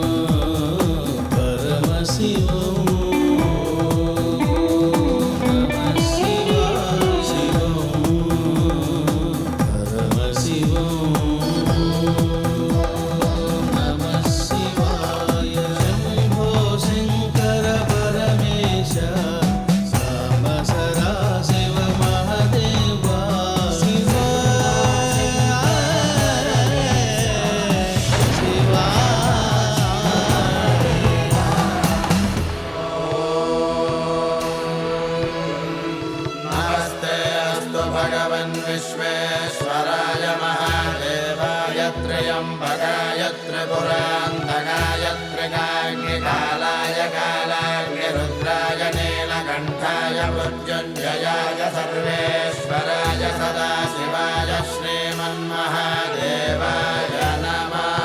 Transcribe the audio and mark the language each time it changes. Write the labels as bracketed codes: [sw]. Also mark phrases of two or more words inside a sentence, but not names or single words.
[sa] పరమశివం నమః శివాయ శివం పరమశివం నమః శివాయ శంభో శంకర పరమేశ సాంబ సదా శివ మహదేవా శివా శివా नमस्ते अस्तु भगवन् विश्वेश्वराय महादेवाय त्र्यम्बकाय त्रिपुरान्तकाय त्रिकाग्निकालाय कालाग्निरुद्राय नीलकण्ठाय मृत्युञ्जयाय सर्वेश्वराय सदाशिवाय श्रीमन्महादेवाय नमः.